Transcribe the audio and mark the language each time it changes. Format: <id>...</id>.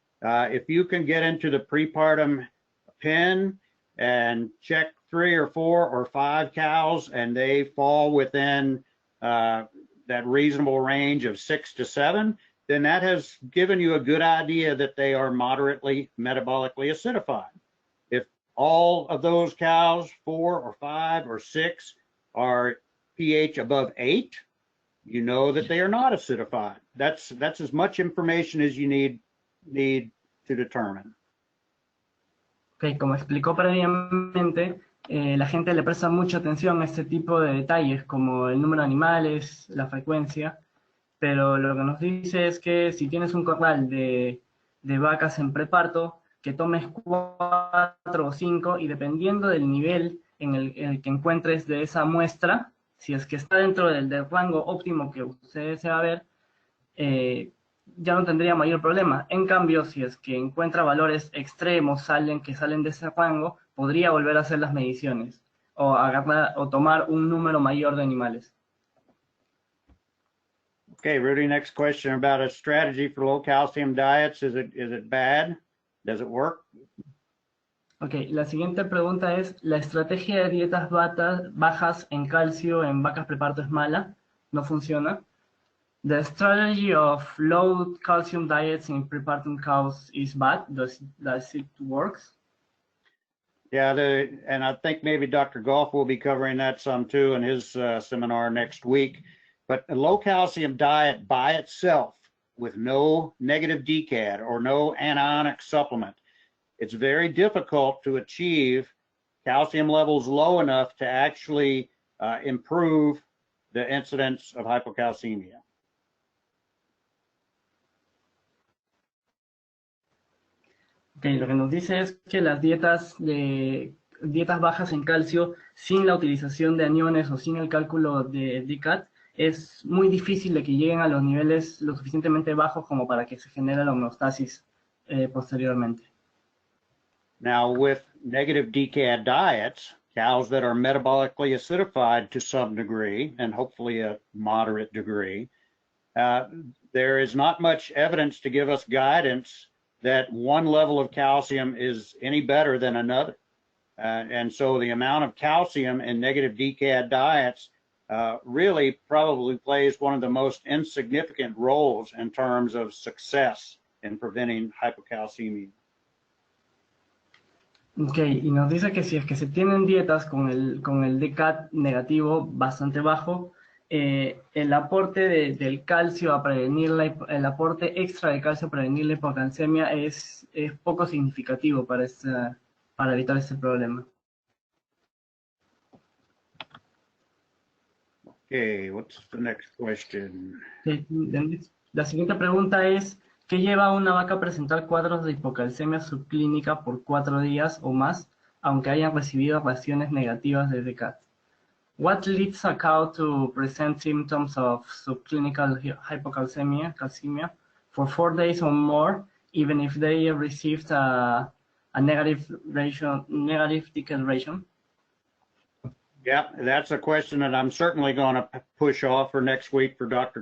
<en>If you can get into the prepartum pen and check 3 or 4 or 5 cows and they fall within that reasonable range of 6 to 7, then that has given you a good idea that they are moderately metabolically acidified. If all of those cows, 4 or 5 or 6, are pH above 8, you know that they are not acidified. That's as much information as you need to determine.</en> <es>Okay, como explicó previamente, la gente le presta mucha atención a este tipo de detalles, como el número de animales, la frecuencia, pero lo que nos dice es que si tienes un corral de vacas en preparto, que tomes 4 o 5 y dependiendo del nivel en el que encuentres de esa muestra, si es que está dentro del rango óptimo que usted desea ver, ya no tendría mayor problema. En cambio, si es que encuentra valores extremos que salen de ese rango, podría volver a hacer las mediciones o tomar un número mayor de animales.</es> <en>Okay, Rudy, next question about a strategy for low calcium diets. Is it bad? Does it work?</en> <es>Okay, la siguiente pregunta es, ¿la estrategia de dietas bajas en calcio en vacas preparto es mala? ¿No funciona?</es> <en>The strategy of low calcium diets in prepartum cows is bad. Does it work? Yeah, and I think maybe Dr. Goff will be covering that some too in his seminar next week. But a low calcium diet by itself with no negative DCAD or no anionic supplement, it's very difficult to achieve calcium levels low enough to actually improve the incidence of hypocalcemia.</en> <es>Okay, lo que nos dice es que las dietas bajas en calcio sin la utilización de aniones o sin el cálculo de DCAD es muy difícil de que lleguen a los niveles lo suficientemente bajos como para que se genere la homeostasis posteriormente.</es> <en>Now, with negative DCAD diets, cows that are metabolically acidified to some degree, and hopefully a moderate degree, there is not much evidence to give us guidance that one level of calcium is any better than another. And so the amount of calcium in negative DCAD diets really probably plays one of the most insignificant roles in terms of success in preventing hypocalcemia.</en> <es>Ok, y nos dice que si es que se tienen dietas con el DCAD negativo bastante bajo, el aporte del calcio a prevenir el aporte extra de calcio a prevenir la hipocalcemia es poco significativo para evitar este problema.</es> <en>Okay, what's the next question?</en> <es>La siguiente pregunta es, ¿qué lleva a una vaca a presentar cuadros de hipocalcemia subclínica por 4 días o más, aunque hayan recibido raciones negativas de DCAD?</es> <en>What leads a cow to present symptoms of subclinical hypocalcemia for 4 days or more, even if they received a a negative ticket ratio? Yeah, that's a question that I'm certainly going to push off for next week for Dr.</en>